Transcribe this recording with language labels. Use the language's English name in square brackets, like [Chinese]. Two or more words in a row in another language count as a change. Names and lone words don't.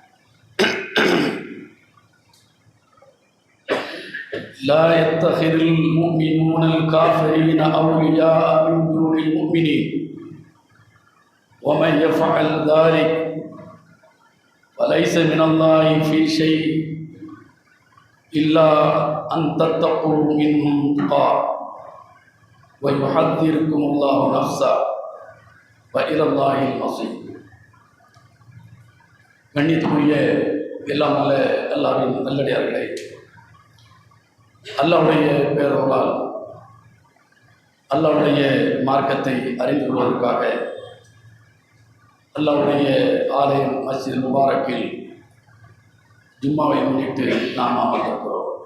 [Arabic] لا يتخذ المؤمنون الكافرين أولياء من دون المؤمنين ومن يفعل ذلك فليس من الله في شيء إلا أن تتقوا منهم تقى ويحذركم الله نفسا وإلى الله المصير. [Tamil] கண்ணியத்துக்குரிய எல்லாம் நல்ல எல்லாரின் நல்லடியார்களே, அல்லாஹ்வுடைய பேரருளால் அல்லாஹ்வுடைய மார்க்கத்தை அறிந்து கொள்வதற்காக அல்லாஹ்வுடைய ஆலயம் மஸ்ஜித் முபாரக்கில் ஜும்மாவை முன்னிட்டு நாம் அமர்ந்திருக்கிறோம்.